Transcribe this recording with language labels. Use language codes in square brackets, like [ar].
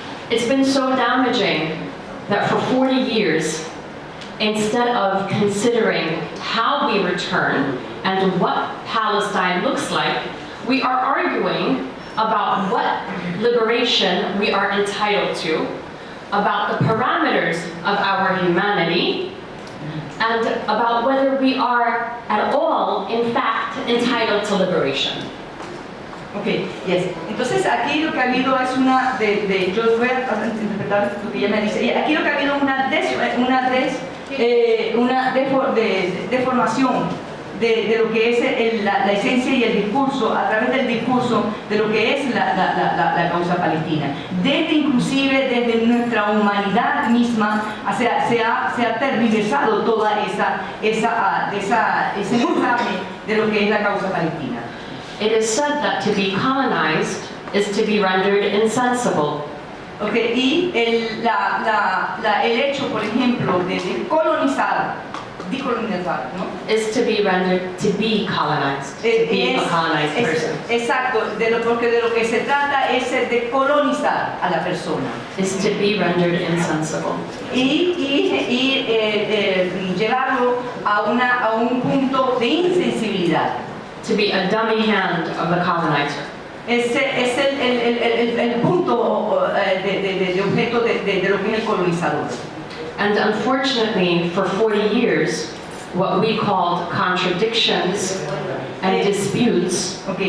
[en] It's been so damaging that for 40 years, instead of considering how we return and what Palestine looks like, we are arguing about what liberation we are entitled to, about the parameters of our humanity, and about whether we are at all, in fact, entitled to liberation. Ok, yes. [es] Entonces aquí lo que ha habido es yo voy a interpretar lo que ella me dice. Y aquí lo que ha habido es una deformación de lo que es la esencia y el discurso, a través del discurso de lo que es la causa palestina. Desde nuestra humanidad misma se ha tergiversado toda ese mensaje de lo que es la causa palestina. [en] It is said that to be colonized is to be rendered insensible. [es] Okay, y el hecho, por ejemplo, de decolonizar, ¿no? [en] Is to be rendered to be colonized, to be a colonized person. [es] Exacto, porque de lo que se trata es de colonizar a la persona. [en] Is to be rendered insensible. [es] Y llevarlo a un punto de insensibilidad. [en] To be a dummy hand of the colonizer. [es] Ese es el punto de objeto de lo que es el colonizador. [en] And unfortunately, for 40 years, what we called contradictions and disputes